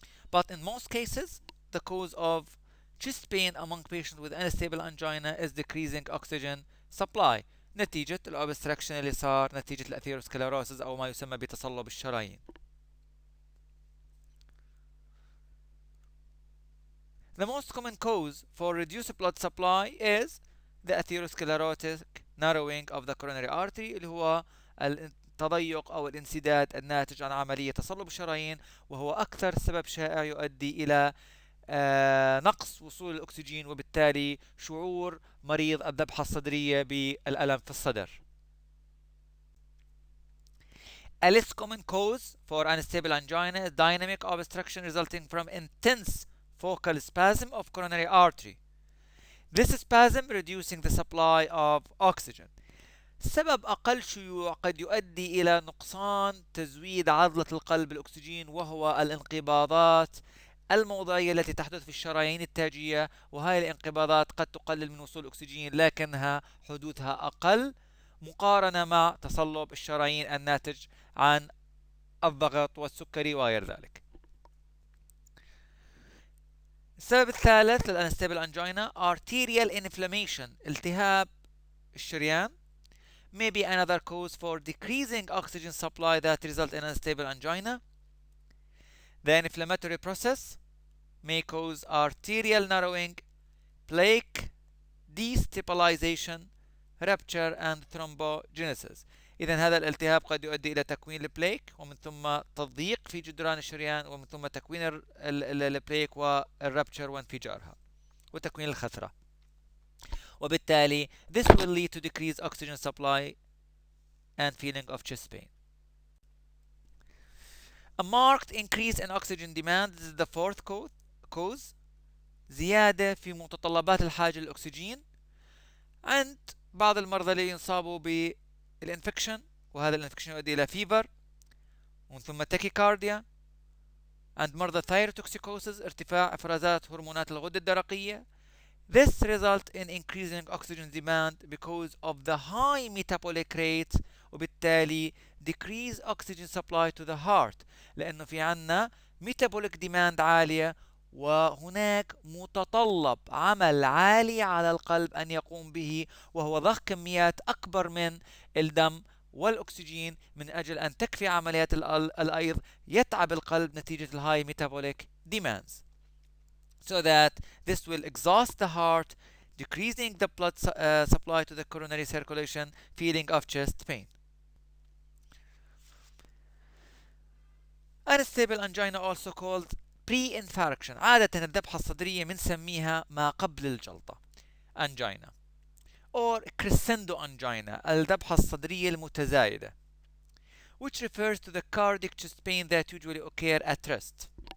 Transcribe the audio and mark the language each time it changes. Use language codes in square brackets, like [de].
[en] But in most cases, the cause of chest pain among patients with unstable angina is decreasing oxygen supply [ar] نتيجة الأوبستراكشن اللي صار نتيجة الأثيروسكليروسيس أو ما يسمى بتصلب الشرايين. [en] The most common cause for reduced blood supply is the atherosclerotic narrowing of the coronary artery [ar] اللي هو التضيق أو الانسداد الناتج عن عملية تصلب الشرايين، وهو أكثر سبب شائع يؤدي إلى نقص وصول الأكسجين، وبالتالي شعور مريض الذبحة الصدرية بالألم في الصدر. [en] A less common cause for unstable angina is dynamic obstruction resulting from intense focal spasm of coronary artery. This spasm reducing the supply of oxygen. [ar] سبب أقل شيوع قد يؤدي إلى نقصان تزويد عضلة القلب بالأكسجين، وهو الانقباضات الموضعية التي تحدث في الشرايين التاجية، وهذه الانقباضات قد تقلل من وصول الأكسجين لكنها حدوثها أقل مقارنة مع تصلب الشرايين الناتج عن الضغط والسكري وغير ذلك. السبب الثالث للأنستابل أنجينا [en] arterial inflammation، [ar] التهاب الشريان. [en] may be another cause for decreasing oxygen supply that result in unstable angina. The inflammatory process may cause arterial narrowing, plaque destabilization, rupture and thrombogenesis. [ar] إذا هذا الالتهاب قد يؤدي إلى تكوين البليك ومن ثم تضييق في جدران الشريان ومن ثم تكوين البليك والربتشر وانفجارها وتكوين الخثرة. [en] وبالتالي this will lead to decreased oxygen supply and feeling of chest pain. A marked increase in oxygen demand, this is the fourth cause. [ar] زيادة في متطلبات الحاجة للأكسجين عند بعض المرضى اللي ينصابوا بالانفكشن، وهذا الانفكشن يؤدي إلى فيفر ومن ثم تاكيكارديا. عند مرضى ثايروتوكسيكوسيس ارتفاع افرازات هرمونات الغدة الدرقية. [en] This result in increasing oxygen demand because of the high metabolic rate، [ar] وبالتالي [en] decrease oxygen supply to the heart، [ar] لأنه في عنا metabolic demand عالية وهناك متطلب عمل عالي على القلب أن يقوم به، وهو ضخ كميات أكبر من الدم والأكسجين من أجل أن تكفي عمليات الأيض. يتعب القلب نتيجة الهاي metabolic demands. [en] So that this will exhaust the heart, decreasing the blood supply to the coronary circulation, feeling of chest pain. Unstable angina also called pre-infarction. [ar] عادة الذبحة الصدرية بنسميها ما قبل الجلطة [en] angina or crescendo angina، [ar] الذبحة الصدرية المتزايدة، [en] which refers to the cardiac chest pain that usually occur at rest.